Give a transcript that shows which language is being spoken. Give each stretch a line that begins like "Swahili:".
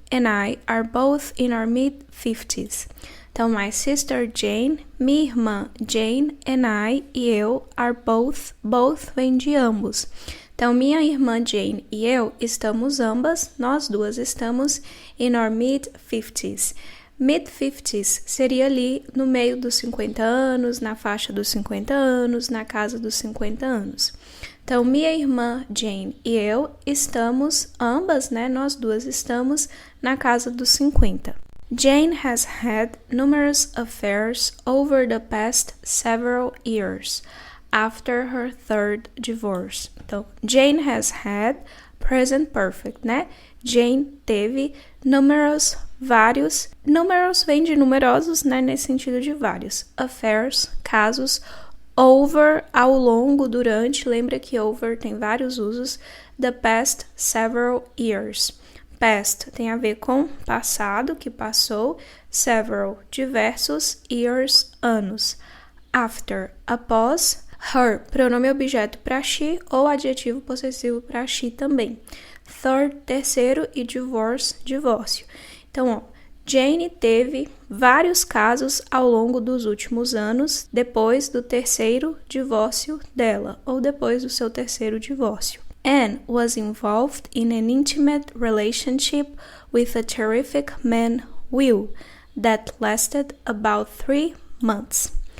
English: and I are both in our mid-50s.
Portuguese: Então,
English: my sister Jane,
Portuguese: minha irmã Jane, and I, e eu, are both vem de ambos. Então, minha irmã Jane e eu estamos ambas, nós duas estamos
English: in our mid-50s.
Portuguese: Mid-50s seria ali no meio dos 50 anos, na faixa dos 50 anos, na casa dos 50 anos. Então, minha irmã Jane e eu estamos, ambas, né, nós duas estamos na casa dos 50.
English: Jane has had numerous affairs over the past several years after her third divorce.
Portuguese: Então,
English: Jane has had,
Portuguese: present perfect, né? Jane teve numerous, vários. Numerous vem de numerosos, né? Nesse sentido de vários. Affairs, casos. Over, ao longo, durante. Lembra que over tem vários usos. The past several years. Past tem a ver com passado, que passou. Several, diversos. Years, anos. After, após. Her, pronome objeto para she ou adjetivo possessivo para she também. Third, terceiro e divorce, divórcio. Então, ó, Jane teve vários casos ao longo dos últimos anos depois do terceiro divórcio dela ou depois do seu terceiro divórcio.
English: Anne was involved in an intimate relationship with a terrific man, Will, that lasted about 3 months.